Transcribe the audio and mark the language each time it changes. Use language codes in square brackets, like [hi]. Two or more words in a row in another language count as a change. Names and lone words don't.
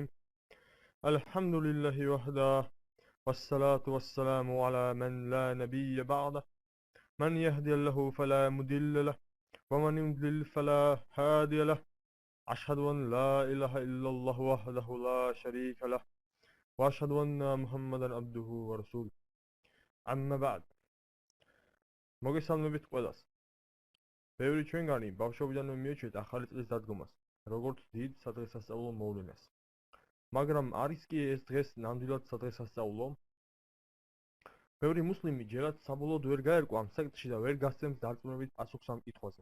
[ar] الحمد لله وحده والصلاة والسلام على من لا نبي بعده. من يهدي الله فلا مضل له ومن يضلل فلا هادي له. أشهد أن لا إله إلا الله وحده لا شريك له وأشهد أن محمدا عبده ورسوله. أما بعد. [ka] მოგესალმებით ყველას. ბევრი ჩვენგანი ბავშვობიდანვე მიეჩვეთ ახალი წლის დადგომას, როგორც დიდ სადღესასწაულო მოვლენას. მაგრამ არის კი ეს დღეს ნამდვილად სადღესასწაულო? ბევრი მუსლიმი ჯერაც საბოლოოდ ვერ გაერკვა ამ საკითხში და ვერ გასცემს დარწმუნებით პასუხს ამ კითხვაზე.